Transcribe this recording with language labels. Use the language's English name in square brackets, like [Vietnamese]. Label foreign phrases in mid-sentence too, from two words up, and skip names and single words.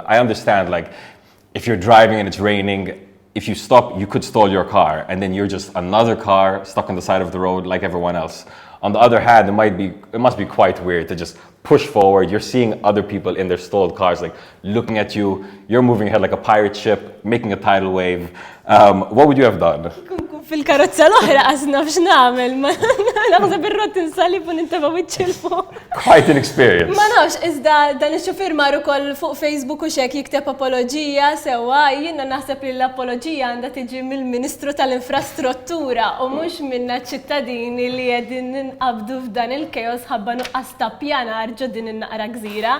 [English] I understand, like, if you're driving and it's raining, if you stop, you could stall your car, and then you're just another car stuck on the side of the road like everyone else. On the other hand, it must be quite weird to just push forward. You're seeing other people in their stalled cars, like looking at you. You're moving ahead like a pirate ship, making a tidal wave. What would you have done? [Maltese] Fil-karozza l-oħra għasna f'x'namel, ma naħseb ir-rott insalib u ninteba' wiċċ fuq. [English] Quite an experience. [Maltese] Ma nafx, iżda dan ix-xufier mar ukoll fuq Facebook u xek jikteb apoloġija sewwa, jiena naħseb li l-apoloġija għandha tiġi mill-Ministru tal-Infrastruttura u mhux minna ċittadini li qegħdin ninqabdu f'dan il-kejos ħabba nuqqas ta' pjanar ġo din in-naqra gżira.